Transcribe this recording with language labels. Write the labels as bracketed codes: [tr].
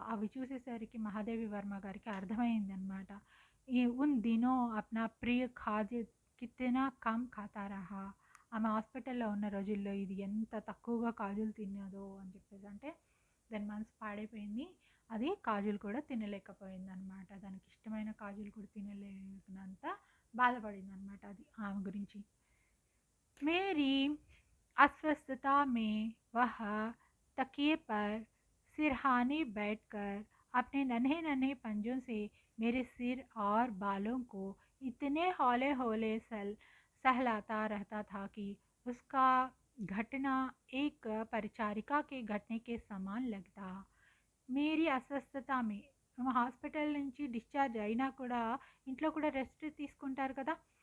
[te] అవి చూసేసరికి మహాదేవి వర్మ గారికి అర్థమైందనమాట. [hi] ఉన్ దినో అప్నా ప్రియ ఖాద్య కితనా కమ్ ఖాతా రహా. [te] ఆమె హాస్పిటల్లో ఉన్న రోజుల్లో ఇది ఎంత తక్కువగా కాజులు తిన్నదో అని చెప్పేసి, అంటే దాని మనసు పాడైపోయింది. అది కాజులు కూడా తినలేకపోయిందనమాట. దానికి ఇష్టమైన కాజులు కూడా తినలేనంత బాధపడిందనమాట అది ఆమె గురించి. [hi] मेरी अस्वस्थता में वह तकिए पर सिरहाने बैठकर अपने नन्हे नन्हे पंजों से मेरे सिर और बालों को इतने हौले हौले सहलाता रहता था कि उसका घटना एक परिचारिका के घटने के समान लगता। మేరీ అస్వస్థతామి [te] హాస్పిటల్ నుంచి డిశ్చార్జ్ అయినా కూడా ఇంట్లో కూడా రెస్ట్ తీసుకుంటారు కదా.